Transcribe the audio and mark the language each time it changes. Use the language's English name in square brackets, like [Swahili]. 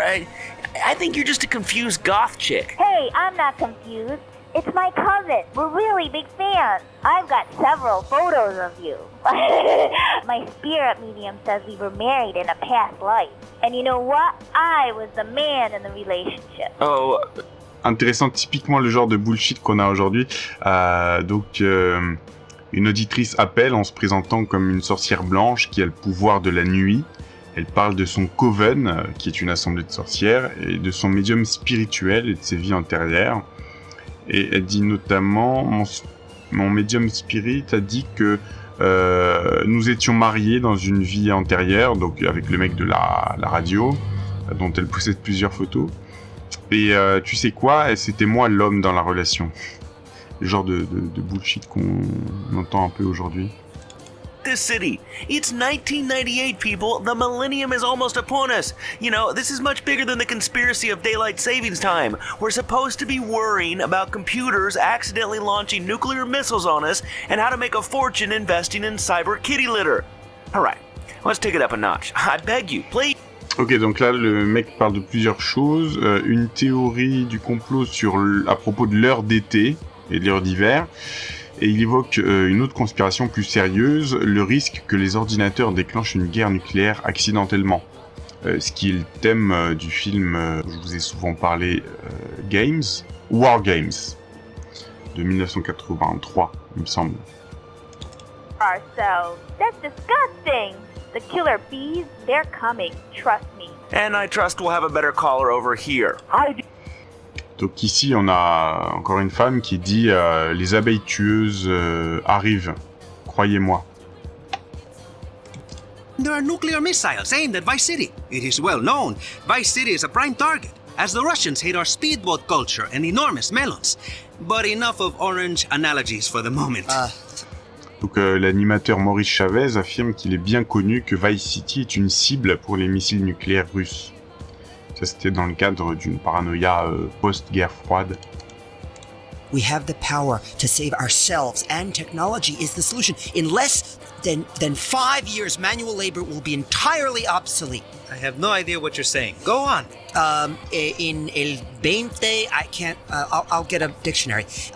[English] I think you're just a confused goth chick. Hey, I'm not confused. It's my cousin. We're really big fans. I've got several photos of you. My spirit medium says we were married in a past life. And you know what? I was the man in the relationship. Oh. [French] Intéressant, typiquement le genre de bullshit qu'on a aujourd'hui. Donc, une auditrice appelle en se présentant comme une sorcière blanche qui a le pouvoir de la nuit. Elle parle de son coven, qui est une assemblée de sorcières, et de son médium spirituel et de ses vies antérieures. Et elle dit notamment, mon médium spirit a dit que nous étions mariés dans une vie antérieure, donc avec le mec de la radio, dont elle possède plusieurs photos. Et tu sais quoi, c'était moi l'homme dans la relation. Le genre de bullshit qu'on entend un peu aujourd'hui. [English] This city. It's 1998, people. The millennium is almost upon us. You know, this is much bigger than the conspiracy of daylight savings time. We're supposed to be worrying about computers accidentally launching nuclear missiles on us and how to make a fortune investing in cyber kitty litter. All right, let's take it up a notch. I beg you, please. [French] Ok, donc là, le mec parle de plusieurs choses. Une théorie du complot à propos de l'heure d'été et de l'heure d'hiver. Et il évoque une autre conspiration plus sérieuse, le risque que les ordinateurs déclenchent une guerre nucléaire accidentellement. Ce qui est le thème du film, je vous ai souvent parlé, War Games, de 1983, il me semble. [English] So, that's disgusting. The killer bees, they're coming, trust me. And I trust we'll have a better caller over here. [French] Donc ici, on a encore une femme qui dit les abeilles tueuses arrivent, croyez-moi. [English] There are nuclear missiles aimed at Vice City. It is well known. Vice City is a prime target, as the Russians hate our speedboat culture and enormous melons. But enough of orange analogies for the moment. [French] Donc l'animateur Maurice Chavez affirme qu'il est bien connu que Vice City est une cible pour les missiles nucléaires russes. Ça, c'était dans le cadre d'une paranoïa post-guerre froide. [English] We have the power to save ourselves, and technology is the solution. In less than 5 years, manual labor will be entirely obsolete. I have no idea what you're saying. Go on. In el 20, I can't. I'll get a dictionary.